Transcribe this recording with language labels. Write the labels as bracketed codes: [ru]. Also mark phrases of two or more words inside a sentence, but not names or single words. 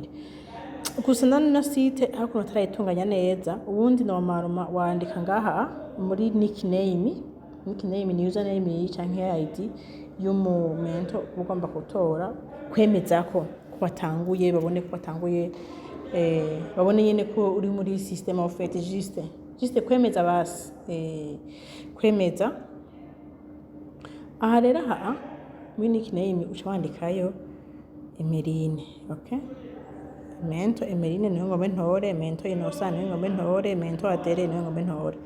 [rn] Gusa na site hakuno tarayitunganya neza, ubundi normalement wandika ngaha muri nickname ni username canke ID y'umumento ugomba gutora, kwemeza ko watanguye, babone ko watanguye, babone nyene ko uri muri system of fait, juste kwemeza basi, kwemeza. Aha rero muri nickname uca wandikayo Emeline. Okay, mento Emeline niyo ngombe ntore, mento Innocent niyo ngombe ntore, mento Adele niyo ngombe ntore.